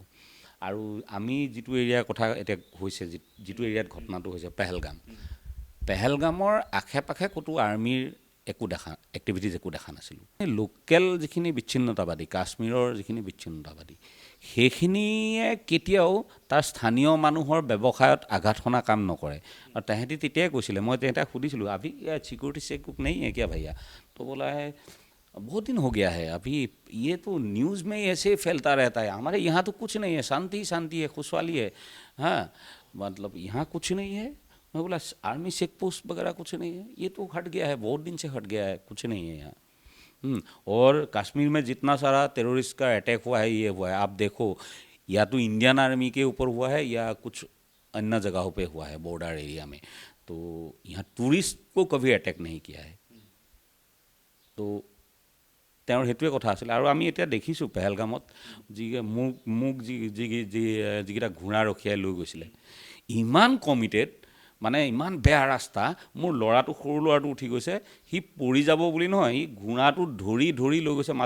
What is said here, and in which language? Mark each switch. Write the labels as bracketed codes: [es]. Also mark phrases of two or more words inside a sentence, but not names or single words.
[as] আৰু আমি যিটো এৰিয়াৰ কথা এতিয়া হৈছে, যিটো এৰিয়াত ঘটনাটো হৈছে পেহেলগামৰ আশে পাশে ক'তো আৰ্মিৰ এক্টিভিটিজ একো দেখা নাছিলোঁ। লোকেল যিখিনি বিচ্ছিন্নতাবাদী, কাশ্মীৰৰ যিখিনি বিচ্ছিন্নতাবাদী, সেইখিনিয়ে কেতিয়াও তাৰ স্থানীয় মানুহৰ ব্যৱসায়ত আঘাত সনা কাম নকৰে। আৰু তেহেঁতি তেতিয়াই কৈছিলে, মই তেহেঁতক সুধিছিলোঁ, [hi] अभी सिक्योरिटी चेक नहीं है क्या भैया? तो बोला है बहुत दिन हो गया है, अभी ये तो न्यूज़ में ऐसे फैलता रहता है, हमारे यहाँ तो कुछ नहीं है, शांति शांति है, खुशहाली है। हाँ, मतलब यहाँ कुछ नहीं है। मैं बोला आर्मी चेक पोस्ट वगैरह कुछ नहीं है, ये तो हट गया है, बहुत दिन से हट गया है, कुछ नहीं है यहाँ। और कश्मीर में जितना सारा टेररिस्ट का अटैक हुआ है, ये हुआ है, आप देखो, या तो इंडियन आर्मी के ऊपर हुआ है या कुछ अन्य जगहों पे हुआ है बॉर्डर एरिया में। तो यहाँ टूरिस्ट को कभी अटैक नहीं किया है। [as] तो তেওঁৰ সেইটোৱে কথা আছিলে। আৰু আমি এতিয়া দেখিছোঁ পেহেলগামত মোক যিকেইটা ঘোঁৰা ৰখিয়াই লৈ গৈছিলে, ইমান কমিটেড, মানে ইমান বেয়া ৰাস্তা। মোৰ ল'ৰাটো, সৰু ল'ৰাটো উঠি গৈছে, সি পৰি যাব বুলি নহয়, সি ঘোঁৰাটো ধৰি লৈ গৈছে।